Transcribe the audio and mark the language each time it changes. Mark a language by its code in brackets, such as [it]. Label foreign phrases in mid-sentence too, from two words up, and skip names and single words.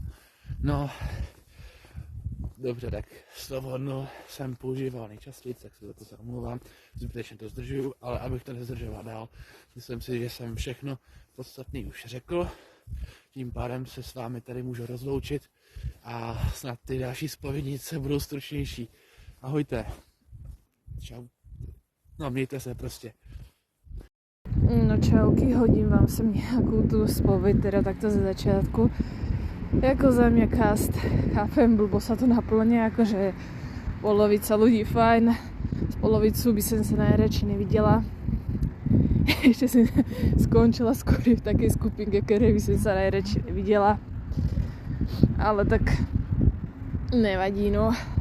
[cs] No, dobře, tak slovo no jsem používal nejčastěji, tak se za to omlouvám, zbytečně to zdržuju, ale abych to nezdržoval dál, myslím si, že jsem všechno podstatný už řekl, tím pádem se s vámi tady můžu rozloučit a snad ty další zpovědnice budou stručnější. Ahojte. Čau. No, mějte se prostě. No čauky, hodím vám sem nějakou tu zpověď, teda takto ze začátku. Jako za mě cast, [sk] chápem, blbo sa to naplně, jakože polovica ľudí fajn, z polovicu by som sa najradši nevidela. Ešte som skončila skôr v takej skupinke, ktorej by som sa najradši nevidela. Ale tak nevadí, no.